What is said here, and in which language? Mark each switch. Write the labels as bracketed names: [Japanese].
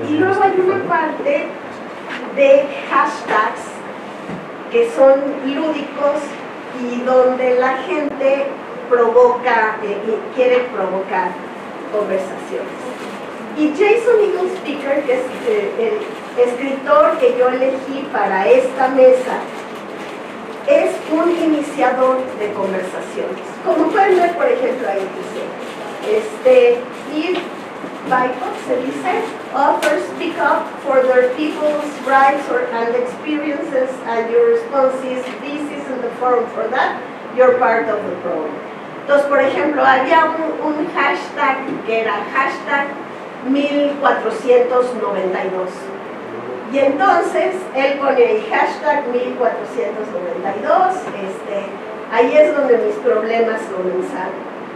[Spanish] Y luego hay una parte de hashtags que son lúdicos y donde la gente provoca, quiere provocar conversaciones. Y Jason Eagle Speaker, que es el escritor que yo elegí para esta mesa, es un iniciador de conversaciones. Como pueden ver, por ejemplo, ahí dice, Eve Bicott se dice, [English] authors speak up for their people's rights and experiences, and your response is, this isn't the forum for that, you're part of the problem. [Spanish] Entonces, por ejemplo, había un hashtag que era hashtag 1492. Y entonces, él pone ahí hashtag 1492, ahí es donde mis problemas comenzaron.